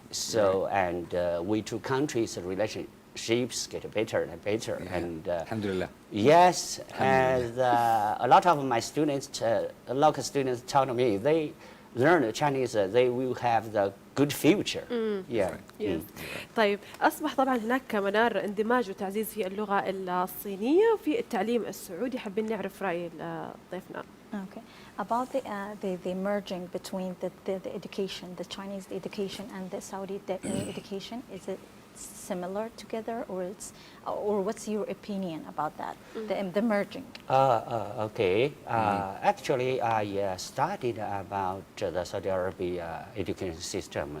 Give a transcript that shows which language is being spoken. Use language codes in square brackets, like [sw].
[en] So and we two countries relationships get better and better. Yeah. And [ar] Alhamdulillah. [en] yes, and a lot of my students, local students, told me they learn Chinese. They will have the good future. Yeah. Yes. [ar] طيب أصبح طبعا هناك منار اندماج وتعزيز في اللغة الصينية وفي التعليم السعودي، حابين نعرف رأي ضيفنا. [en] Okay. About the merging between the education, the Chinese education and the Saudi education, is it similar together, or what's your opinion about that, the merging? Okay. Actually, I studied about the Saudi Arabia education system.